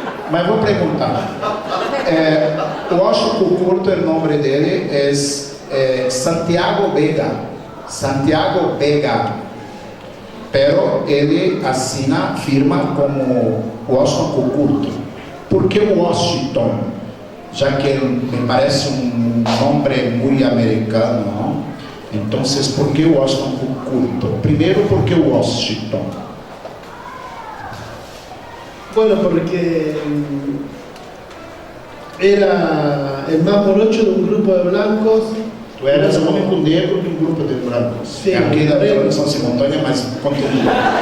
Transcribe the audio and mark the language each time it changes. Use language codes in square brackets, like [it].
[pt] Mas vou perguntar. Eu acho que Cucurto, o nome dele é Santiago Vega. Santiago Vega. [es] Pero [pt] ele assina, firma como Washington Cucurto. Por que Washington? Já que me parece um nome muito americano, não? [es] Entonces, ¿por qué Washington curto? Primero, ¿por qué Washington? Bueno, porque era el más morocho de un grupo de blancos. [pt] Tu eras o único negro de um grupo de brancos. Sim, Aqui da [es] negro. [pt] tradução simultânea, mas continua.